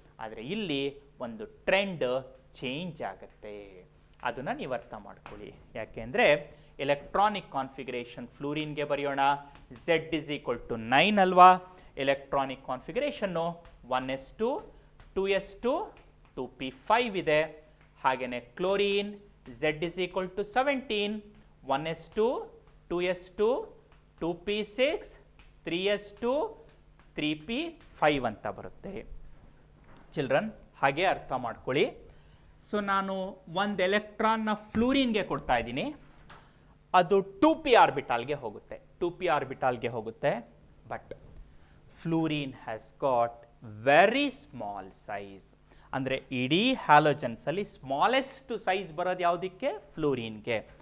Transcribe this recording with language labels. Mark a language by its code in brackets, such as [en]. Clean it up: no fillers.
[kn] ಆದರೆ ಇಲ್ಲಿ ಒಂದು ಟ್ರೆಂಡ್ ಚೇಂಜ್ ಆಗುತ್ತೆ, ಅದನ್ನು ನೀವು ಅರ್ಥ ಮಾಡ್ಕೊಳ್ಳಿ. ಯಾಕೆಂದರೆ ಎಲೆಕ್ಟ್ರಾನಿಕ್ ಕಾನ್ಫಿಗರೇಷನ್ ಫ್ಲೋರಿನ್ಗೆ ಬರೆಯೋಣ, Z = 9 ಅಲ್ವಾ? Electronic configuration 1s2, 2s2, 2p5 ಇದೆ. ಹಾಗೆಯೇ chlorine Z = 17, 1s2, 2s2, 2p6, 3s2, 3p5 ಅಂತ ಬರುತ್ತೆ. ಚಿಲ್ಡ್ರನ್, ಹಾಗೆ ಅರ್ಥ ಮಾಡ್ಕೊಳ್ಳಿ. ಸೊ ನಾನು ಒಂದು ಎಲೆಕ್ಟ್ರಾನ್ನ ಫ್ಲೋರಿನ್ಗೆ ಕೊಡ್ತಾ ಇದ್ದೀನಿ, ಅದು 2p ಆರ್ಬಿಟಾಲ್ಗೆ ಹೋಗುತ್ತೆ, 2p ಆರ್ಬಿಟಾಲ್ಗೆ ಹೋಗುತ್ತೆ. [en] But fluorine has got very small size. [kn] ಅಂದರೆ ಇಡೀ ಹ್ಯಾಲೋಜನ್ಸಲ್ಲಿ ಸ್ಮಾಲೆಸ್ಟ್ ಸೈಜ್ ಬರೋದು ಯಾವುದಕ್ಕೆ? ಫ್ಲೋರಿನ್ಗೆ.